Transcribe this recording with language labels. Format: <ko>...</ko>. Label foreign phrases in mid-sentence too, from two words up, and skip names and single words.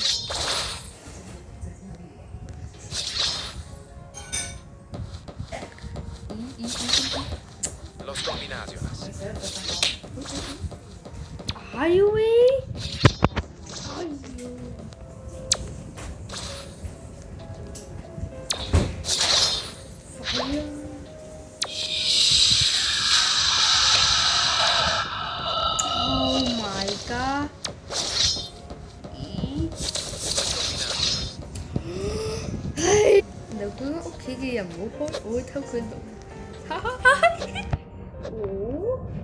<yue>哎呦喂！哎呦！ 煩啊！</yue> <en>Oh my god！</en> <yue>咦？唉，你估屋企嘅人唔好開，我會偷佢度。哈哈哈！哦。</yue>